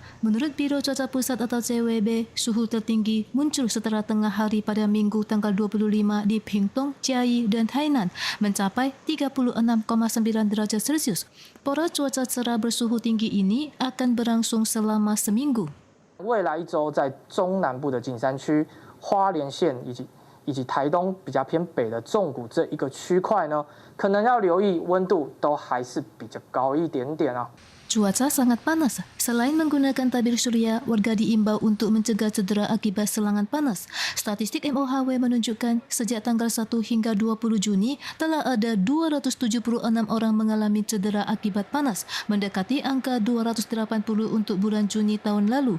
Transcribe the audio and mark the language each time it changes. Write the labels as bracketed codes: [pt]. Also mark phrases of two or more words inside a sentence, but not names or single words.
[id] Menurut Biro Cuaca Pusat atau CWB, suhu tertinggi muncul setelah tengah hari pada Minggu tanggal 25 di Pingtung, Chiayi, dan Tainan mencapai 36,9 derajat Celcius. Pola cuaca cerah bersuhu tinggi ini akan berlangsung selama seminggu. [zh] 未来1周在中南部的景山区、花莲县以及台东比较偏北的纵谷这一个区块呢，可能要留意温度都还是比较高一点点啊。 [id] Cuaca sangat panas. Selain menggunakan tabir surya, warga diimbau untuk mencegah cedera akibat serangan panas. Statistik MOHW menunjukkan sejak tanggal 1 hingga 20 Juni telah ada 276 orang mengalami cedera akibat panas, mendekati angka 280 untuk bulan Juni tahun lalu.